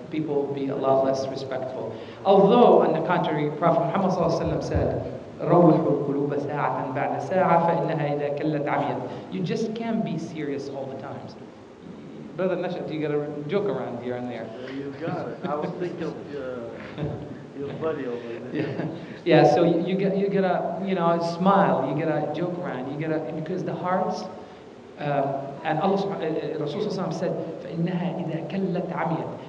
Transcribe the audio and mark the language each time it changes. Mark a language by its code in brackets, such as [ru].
[en] People will be a lot less respectful. Although, on the contrary, Prophet Muhammad ﷺ said, [ar] روحوا القلوب ساعة بعد ساعة فإنها إذا كلت عميت. [en] You just can't be serious all the time. Brother Nashat, you got to joke around here and there. You got it. I was thinking, Your body over there. Yeah. So you gotta smile. You gotta joke around. You gotta, because the hearts. And Allah Rasul Sallallahu said, [ar] فَإِنَّهَا إِذَا كَلَّتْ عَمِيَتْ.